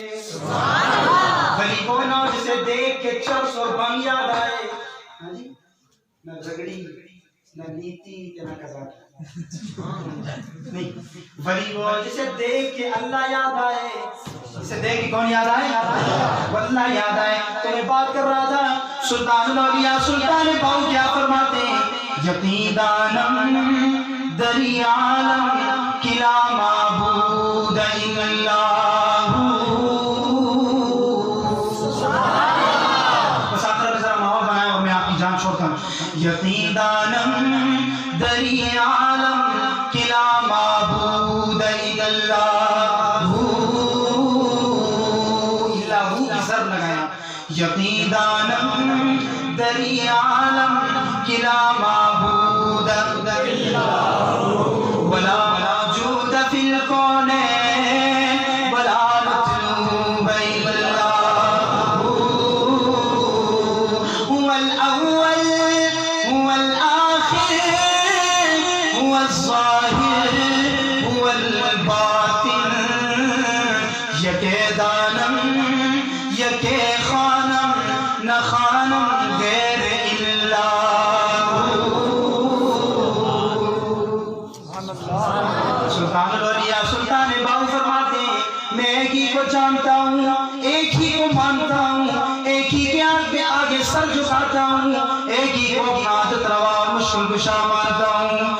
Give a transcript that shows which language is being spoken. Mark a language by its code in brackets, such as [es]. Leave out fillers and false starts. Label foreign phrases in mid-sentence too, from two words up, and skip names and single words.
[ur] ولی وہ نہ جسے دیکھ کے چرس اور بھنگ یاد آئے، ہاں جی نہ رگڑی نہ نیتی نہ قضا، نہیں، ولی وہ جسے دیکھ کے اللہ یاد آئے، جسے دیکھ کے کون یاد آئے؟ اللہ یاد آئے۔ تو میں بات کر رہا تھا سلطان الاولیاء سلطان باؤ کیا فرماتے ہیں؟ [fa] یقین دانم دری عالم کلا [ar] معبود الا اللہ۔ [ur] بس آخر میں ذرا ماحول بنایا اور میں آپ کی جان چھوڑتا ہوں۔ [fa] یقین دانم دری عالم کلا معبود الا اللہ، [ur] اللہ کی ضرب لگایا۔ [fa] یقین دانم دری عالم کلا [ar] معبود الا اللہ، ولا موجود فی الکونین ولا مطلوب الا اللہ، هو الاول هو الآخر هو الظاہر هو الباطن، [fa] یکے دانم یکے خانم نہ خانم غیر [ur] سلطان الاولیاء سلطان باؤ فرماتے ہیں میں ایک ہی کو جانتا ہوں، ایک ہی کو مانتا ہوں، ایک ہی کے آگے سر جھکاتا ہوں، ایک ہی کو اپنا عادت روا اور مشکل کشا مانتا ہوں۔